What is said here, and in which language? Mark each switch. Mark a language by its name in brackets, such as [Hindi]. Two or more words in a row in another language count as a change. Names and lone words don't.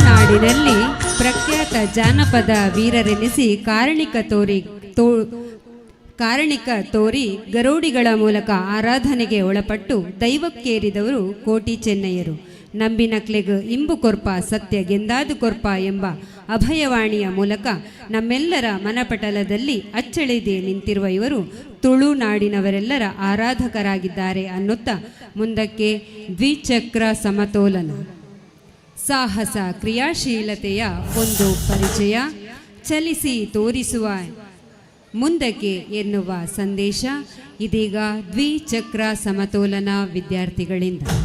[Kannada] ತುಳುನಾಡಿನಲ್ಲಿ ಪ್ರಖ್ಯಾತ ಜಾನಪದ ವೀರರೆನಿಸಿ ಕಾರಣಿಕ ತೋರಿ ಗರೋಡಿಗಳ ಮೂಲಕ ಆರಾಧನೆಗೆ ಒಳಪಟ್ಟು ದೈವಕ್ಕೇರಿದವರು ಕೋಟಿ ಚೆನ್ನಯ್ಯರು. [Tulu] ನಂಬಿನಕ್ಲೆಗ್ ಇಂಬು ಕೊರ್ಪ ಸತ್ಯ ಗೆಂದಾದು ಕೊರ್ಪ [Kannada] ಎಂಬ ಅಭಯವಾಣಿಯ ಮೂಲಕ ನಮ್ಮೆಲ್ಲರ ಮನಪಟಲದಲ್ಲಿ ಅಚ್ಚಳಿದೆ ನಿಂತಿರುವ ಇವರು ತುಳುನಾಡಿನವರೆಲ್ಲರ ಆರಾಧಕರಾಗಿದ್ದಾರೆ ಅನ್ನುತ್ತಾ ಮುಂದಕ್ಕೆ ದ್ವಿಚಕ್ರ ಸಮತೋಲನ, ಸಾಹಸ ಕ್ರಿಯಾಶೀಲತೆಯ ಒಂದು ಪರಿಚಯ, ಚಲಿಸಿ ತೋರಿಸುವ ಮುಂದಕ್ಕೆ ಎನ್ನುವ ಸಂದೇಶ ಇದೀಗ ದ್ವಿಚಕ್ರ ಸಮತೋಲನ ವಿದ್ಯಾರ್ಥಿಗಳಿಂದ.